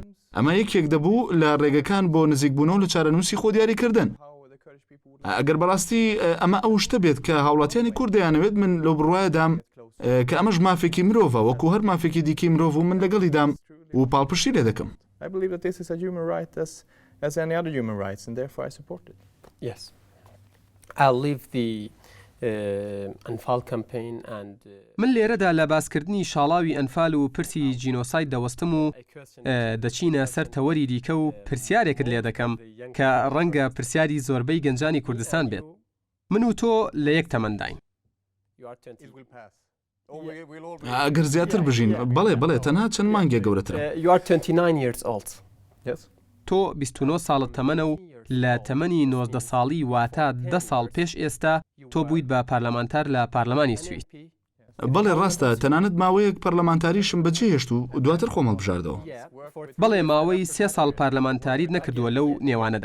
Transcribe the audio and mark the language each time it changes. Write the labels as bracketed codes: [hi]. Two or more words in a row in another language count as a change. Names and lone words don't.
[ckb] ئەمە یەکێک دەبوو لە ڕێگەکان بۆ نزیکبوونەوە لە چارەنووسی خۆ دیاریکردن. ئەگەر بەڕاستی ئەمە ئەو شتە بێت کە هاوڵاتیانی کورد دەیانەوێت من لەو بڕوایەدام کە ئەمەش مافێکی مرۆڤە وەکو هەر مافێکی دیکی مرۆڤ و من لەگەڵی دام و پاڵپشتی لێ دەکەم. [en] Yes. I'll leave the ئەنفال campaign and [ckb] من لێرەدا لە باسکردنی شاڵاوی ئەنفال و پرسی جینۆساید دەوەستم و دەچینە سەر تەوەری دیکە و پرسیارێکت لێ دەکەم کە ڕەنگە پرسیاری زۆربەی گەنجانی کوردستان بێت. من و تۆ لە یەک تەمەنداین. ئەگەر زیاتر بژین بەڵێ تەنها چەند مانگێ گەورەترە. [en] You are 29 years old. [ckb] تۆ 29 ساڵت تەمەنە و لە تەمەنی 19 ساڵی واتە 10 ساڵ پێش ئێستا تۆ بوویت بە پارلەمانتار لە پارلەمانی سوید. بەڵێ ڕاستە تەنانەت ماوەیەک پەرلەمانتاریشم بەجێهێشت و دواتر خۆمەڵ بژاردەوە. بەڵێ ماوەی 3 ساڵ پارلەمانتاریت نەکردووە لەو نێوانەدا.